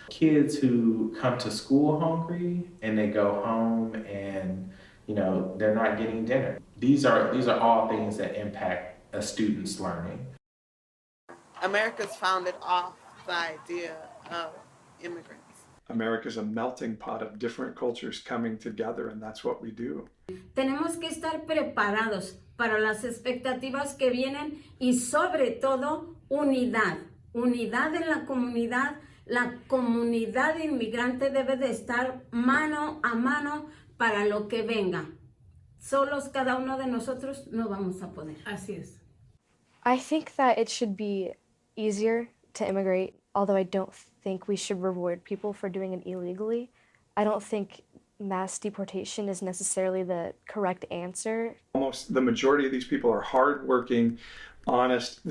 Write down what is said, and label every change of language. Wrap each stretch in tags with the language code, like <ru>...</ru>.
<en>Kids who come to school hungry and they go home and they're not getting dinner. These are all things that impact a student's learning. America's founded off the idea of immigrants. America's a melting pot of different cultures coming together, and that's what we do.</en> <es>Tenemos que estar preparados para las expectativas que vienen y sobre todo unidad. Unidad en la comunidad. La comunidad inmigrante debe de estar mano a mano para lo que venga. Solos cada uno de nosotros no vamos a poder. Así es.</es> <en>I think that it should be easier to immigrate, although I don't think we should reward people for doing it illegally. I don't think mass deportation is necessarily the correct answer. Almost the majority of these people are hardworking, honest.</en>